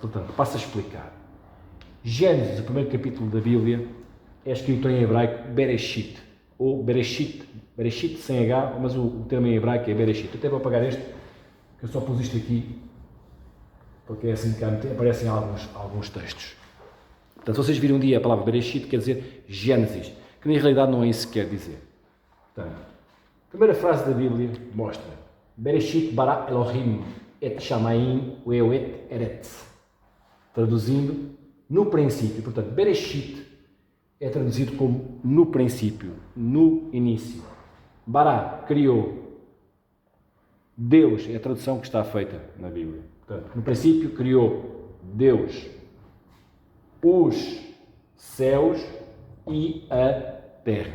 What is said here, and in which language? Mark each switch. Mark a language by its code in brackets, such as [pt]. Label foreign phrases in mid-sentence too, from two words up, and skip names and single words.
[pt] Portanto, passo a explicar. Gênesis, o primeiro capítulo da Bíblia, é escrito em hebraico Bereshit, ou Bereshit sem H, mas o termo em hebraico é Bereshit. Eu até vou apagar este, que eu só pus isto aqui, porque é assim que aparecem alguns textos. Portanto, se vocês virem um dia a palavra Bereshit, quer dizer Gênesis, que na realidade não é isso que quer dizer. Portanto, a primeira frase da Bíblia mostra [he] בראשית ברא אלהים את השמים ואת הארץ. [pt] Traduzindo, no princípio. Portanto, Bereshit é traduzido como no princípio, no início. Bara, criou. Deus é a tradução que está feita na Bíblia. Portanto, no princípio criou Deus os céus e a terra.